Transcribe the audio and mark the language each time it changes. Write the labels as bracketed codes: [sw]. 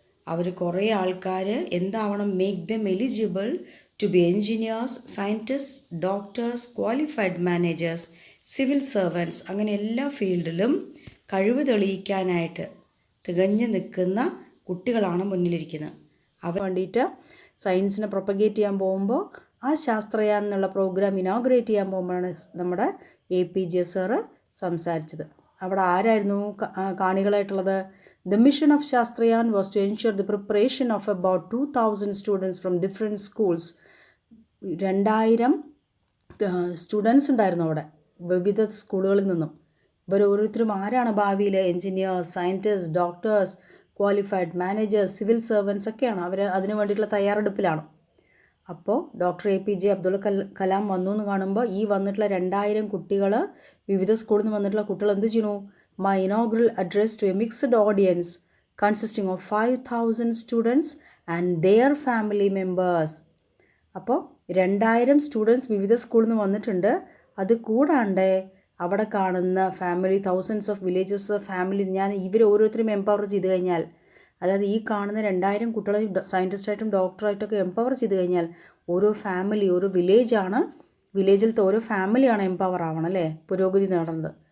[ml] അവർ കുറേ ആൾക്കാർ എന്താവണം, [en] make them eligible to be engineers, scientist, doctors, qualified managers, civil servants, [ml] അങ്ങനെ എല്ലാ ഫീൽഡിലും കഴിവ് തെളിയിക്കാനായിട്ട് തികഞ്ഞു നിൽക്കുന്ന കുട്ടികളാണ് മുന്നിലിരിക്കുന്നത്. അവർ വേണ്ടിയിട്ട് സയൻസിനെ പ്രൊപ്പഗേറ്റ് ചെയ്യാൻ പോകുമ്പോൾ ആ ശാസ്ത്രയാൻ എന്നുള്ള പ്രോഗ്രാം ഇനോഗ്രേറ്റ് ചെയ്യാൻ പോകുമ്പോഴാണ് നമ്മുടെ APJ സാറ് സംസാരിച്ചത്. അവിടെ ആരായിരുന്നു കാണികളായിട്ടുള്ളത്? [en] The mission of Shastrayan was to ensure the preparation of about 2000 students from different schools. [ml] 2000 students ഉണ്ടായിരുന്നു അവിടെ വിവിധ സ്കൂളുകളിൽ നിന്നും. ഇവർ ഓരോരുത്തരും ആരാണ് ഭാവിയിൽ? Engineers, scientist, doctors, qualified managers, civil servants ഒക്കെയാണ്. അവർ അതിനു വേണ്ടിയിട്ടുള്ള തയ്യാറെടുപ്പിലാണ്. അപ്പോൾ ഡോക്ടർ APJ അബ്ദുൽ കലാം വന്നു എന്ന് കാണുമ്പോൾ ഈ വന്നിട്ടുള്ള 2000 കുട്ടികൾ, വിവിധ സ്കൂളിൽ നിന്ന് വന്നിട്ടുള്ള കുട്ടികൾ എന്ത് ചെയ്യണു? [en] My inaugural address to a mixed audience consisting of 5,000 students and their family members. [ml] അപ്പോൾ 2000 സ്റ്റുഡൻസ് വിവിധ സ്കൂളിൽ നിന്ന് വന്നിട്ടുണ്ട്. അത് കൂടാണ്ട് അവിടെ കാണുന്ന family, [en] thousands of villages of family, [ml] ഞാൻ ഇവർ ഓരോരുത്തരും എംപവർ ചെയ്ത് കഴിഞ്ഞാൽ, അതായത് ഈ കാണുന്ന 2000 കുട്ടികളെ സയൻറ്റിസ്റ്റായിട്ടും ഡോക്ടറായിട്ടൊക്കെ എംപവർ ചെയ്ത് കഴിഞ്ഞാൽ ഓരോ ഫാമിലി, ഓരോ വില്ലേജാണ്, വില്ലേജിലത്തെ ഓരോ ഫാമിലിയാണ് എംപവർ ആവണം അല്ലേ, പുരോഗതി നേടുന്നത്.